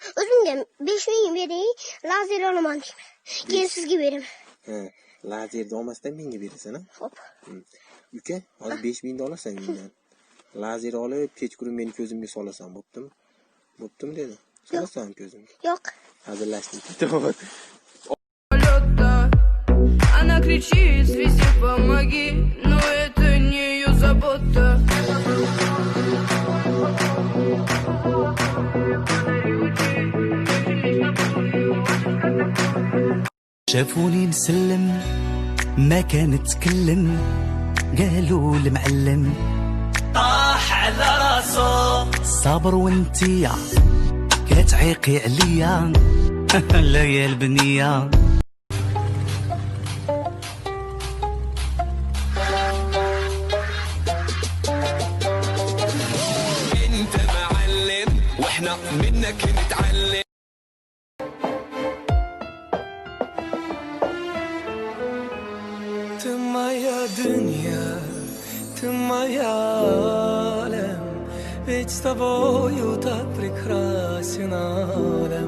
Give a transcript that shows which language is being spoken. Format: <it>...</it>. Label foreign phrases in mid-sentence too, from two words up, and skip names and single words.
<uz>O'zimga 5 ming bering, lazer olaman deyman. Keyin sizga beraman. Ha, lazerni olmasdan menga berasan, ha? Xo'p. Uka, hozir 5 mingni olasan mendan. Lazer olib, kechqurun meni ko'zimga solasan, bo'ptimi? Bo'ptimi dedi. Solasan ko'zimga. Yo'q.</uz> <tr>Hazırlaştık. Tamam.</tr> <ru>Она кричит, везде помоги, но это не ее забота.</ru> <ar>شافوني مسلم ما كان تكلم قالوا المعلم طاح على راسه صابر وانتيا كتعيقي عليا لا يا البنيه انت معلم واحنا منك نتعلم.</ar> <ru>Ты моя дунья, ты моя алем, ведь с тобою так прекрасен алем.</ru>